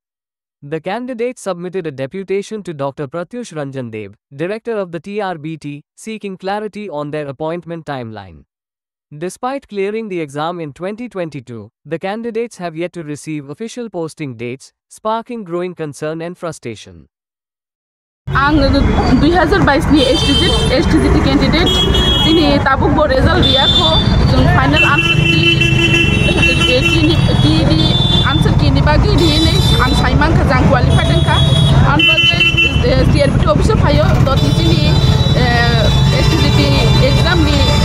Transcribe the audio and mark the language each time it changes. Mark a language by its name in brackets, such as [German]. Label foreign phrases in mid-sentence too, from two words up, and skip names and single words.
[English] The candidates submitted a deputation to Dr. Pratyush Ranjan Deb, director of the TRBT, seeking clarity on their appointment timeline. Despite clearing the exam in 2022, the candidates have yet to receive official posting dates, sparking growing concern and frustration. [Bodo] आं 2022 नि एसटीजीटी कैंडिडेट दिनै ताबुक रिजल्ट रियाखौ जों [English] final answer key answer key [Bodo] नि बागै दिनै आं साइमांखा जां क्वालिफाइड अंखा आं बागै टीआरबीटी अफिस फायो दतिनि एसटीजीटी एग्जाम नि